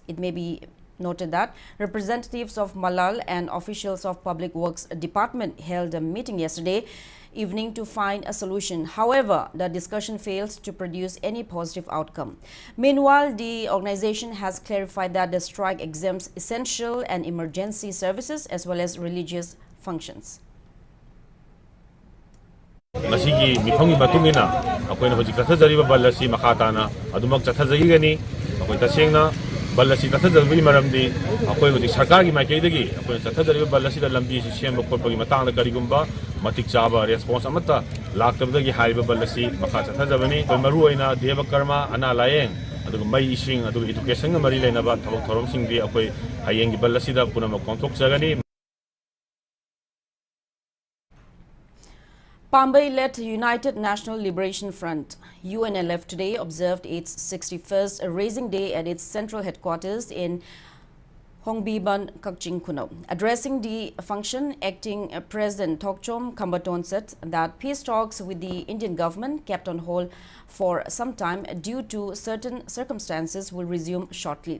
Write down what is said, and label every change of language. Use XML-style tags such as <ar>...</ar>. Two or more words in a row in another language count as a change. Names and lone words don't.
<en>It may be noted that representatives of Malal and officials of Public Works Department held a meeting yesterday evening to find a solution. However, the discussion failed to produce any positive outcome. Meanwhile, the organization has clarified that the strike exempts essential and emergency services as well as religious functions.</en> <mni>Masigi miphanggi matungina akoina hojik tathajariba ballasi makhatana adumak chathajigani akoi tasengna ballasi tathajabini maramdi akoi hojik sarkargi maikaidagi akoi chathajariba ballasi da lambi si semba khotpagi matangda karigumba matik chaba response amata laktabdagi haiba ballasi makha chathajabani maru oina deva karma ana layeng aduga mai ising aduga education ga mari leinaba thabak thorom singdi akoi hayengi ballasi da punama kontok jagani.</mni> <en>Pambai-led United National Liberation Front, UNLF, today observed its 61st Raising Day at its central headquarters in Hongbiban, Kakching Kuno. Addressing the function, acting President Thokchom Khambaton said that peace talks with the Indian government kept on hold for some time due to certain circumstances will resume shortly.</en>